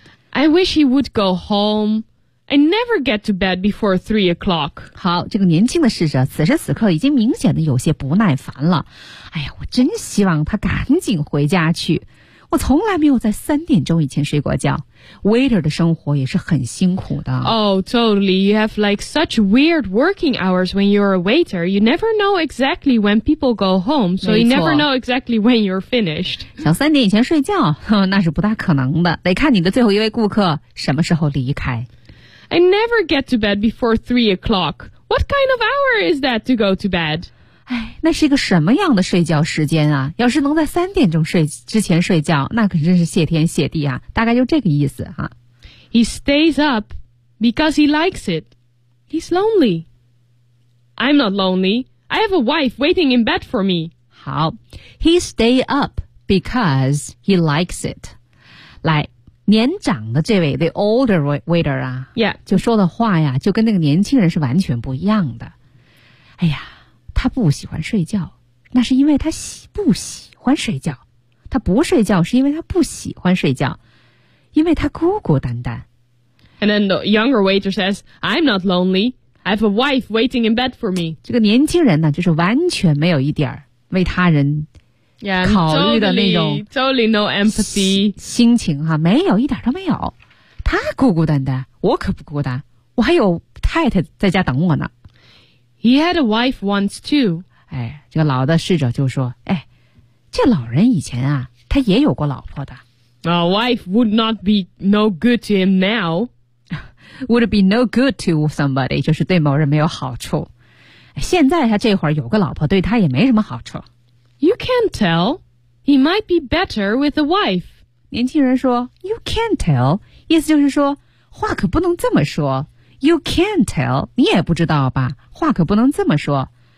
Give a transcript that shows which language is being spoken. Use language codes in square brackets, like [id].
[en] I wish he would go home. I never get to bed before 3 o'clock. [zh] 好，这个年轻的侍者此时此刻已经明显的有些不耐烦了。哎呀，我真希望他赶紧回家去。我从来没有在3点钟以前睡过觉。 [en] Waiter [zh] 的生活也是很辛苦的。 [en] Oh, totally. You have like such weird working hours when you're a waiter. You never know exactly when people go home, so you never know exactly when you're finished. [zh] 想三点以前睡觉，那是不大可能的。得看你的最后一位顾客什么时候离开。 [en] I never get to bed before 3 o'clock. What kind of hour is that to go to bed? [zh] 哎，那是一个什么样的睡觉时间啊？要是能在3点钟之前睡觉，那可真是谢天谢地啊！大概就这个意思哈。 [en] He stays up because he likes it. He's lonely. I'm not lonely. I have a wife waiting in bed for me. 好 ，He stay up because he likes it. [zh] 来，年长的这位 [en] the older waiter [zh] 啊， [en] yeah， [zh] 就说的话呀，就跟那个年轻人是完全不一样的。哎呀。他不喜欢睡觉，那是因为他不喜欢睡觉。他不睡觉是因为他不喜欢睡觉，因为他孤孤单单。 [en] And then the younger waiter says, I'm not lonely. I have a wife waiting in bed for me. [zh] 这个年轻人呢，就是完全没有一点为他人考虑的那种 [en] totally no empathy [zh] 心情哈，没有一点都没有。他孤孤单单，我可不孤单，我还有太太在家等我呢。 He had a wife once too. 哎，这个老的侍者就说，哎，这老人以前啊，他也有过老婆的。 [en] A wife would not be no good to him now. Would be no good to somebody, [zh] 就是对某人没有好处。现在他这会儿有个老婆，对他也没什么好处。 [en] You can't tell. He might be better with a wife. [zh] 年轻人说 , [en] You can't tell. [zh] 意思就是说，话可不能这么说。 [en] You can't tell, [zh] 你也不知道吧，话可不能这么说。